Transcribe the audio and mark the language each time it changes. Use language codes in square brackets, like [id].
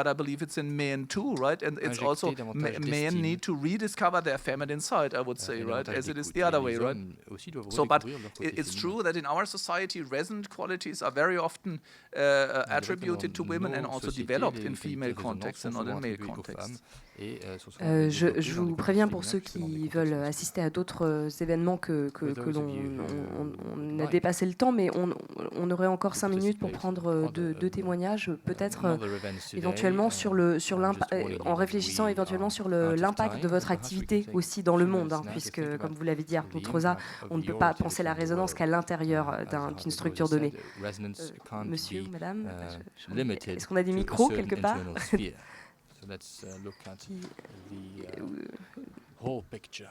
[en] But I believe it's in men too, right? And it's also men need to rediscover their feminine side, I would say, right? As it is the other way, right? So, but it's true that in our society, resonant qualities are very often attributed to women and also developed in female contexts and not in male contexts. [fr] Je vous préviens pour ceux qui veulent assister à d'autres événements que l'on a dépassé le temps, mais on aurait encore 5 minutes pour prendre deux témoignages, peut-être éventuellement en réfléchissant éventuellement sur l'impact de votre activité aussi dans le monde, hein, puisque, comme vous l'avez dit, Hartmut Rosa, on ne peut pas penser la résonance qu'à l'intérieur d'une structure donnée. Monsieur ou madame, est-ce qu'on a des micros quelque part? [en] Let's look at the whole picture.